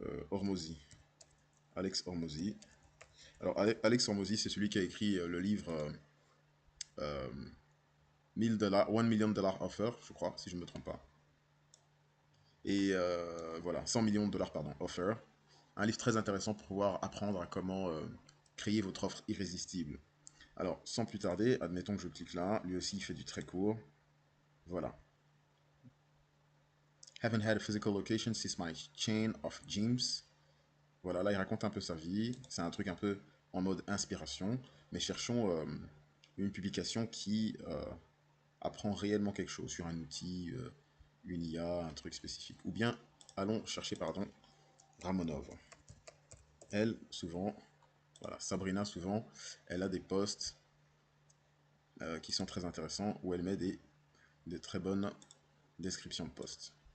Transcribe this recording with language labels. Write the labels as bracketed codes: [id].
[fr] Hormozy. Alex Hormozy. Alors, Alex Hormozy, c'est celui qui a écrit le livre 1000 $, 1 million dollar offer, je crois, si je ne me trompe pas. Et voilà, 100 millions de dollars, pardon, offer. Un livre très intéressant pour pouvoir apprendre à comment créer votre offre irrésistible. Alors, sans plus tarder, admettons que je clique là. Lui aussi, il fait du très court. Voilà. [en] Haven't had a physical location since my chain of gyms. [fr] Voilà, là, il raconte un peu sa vie. C'est un truc un peu en mode inspiration. Mais cherchons une publication qui apprend réellement quelque chose sur un outil, une IA, un truc spécifique. Ou bien, allons chercher, pardon, Ramonov. Elle, souvent, voilà, Sabrina, souvent, elle a des posts qui sont très intéressants où elle met des très bonnes descriptions de posts.